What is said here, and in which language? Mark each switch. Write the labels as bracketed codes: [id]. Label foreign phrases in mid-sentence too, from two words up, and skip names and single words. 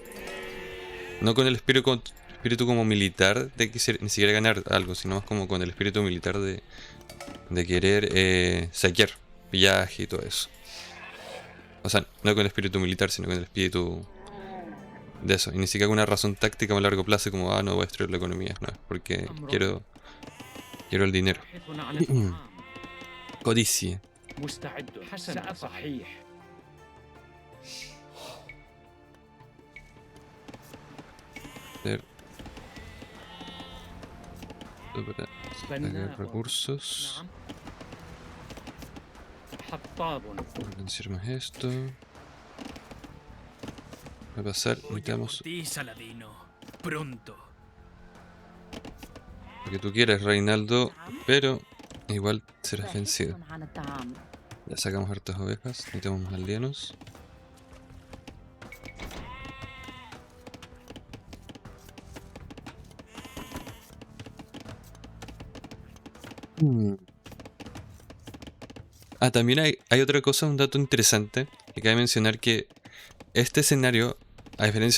[es] No con el espíritu como militar de que ni siquiera ganar algo, sino más como con el espíritu militar de querer saquear, pillaje y todo eso. O sea, no con el espíritu militar, sino con el espíritu de eso. Y ni siquiera con una razón táctica a largo plazo como, no voy a destruir la economía, no, porque quiero Quiero el dinero. [ar] باحث عن الطعام. [es] Codicia. [ar] مستعد حسنا صحيح. [es] Hacer esto para sacar [ar] بناء. [es] recursos. [ar] نعم. حطاب. [es] Potenciar más esto. Va a pasar, necesitamos ti, Saladino. Pronto. lo que tú quieras, Reinaldo, pero igual serás vencido. [ar] باحث عن الطعام. [es] Ya sacamos hartas ovejas, necesitamos más aldeanos. Ah, también hay otra cosa, un dato interesante, que cabe mencionar que este escenario, a diferencia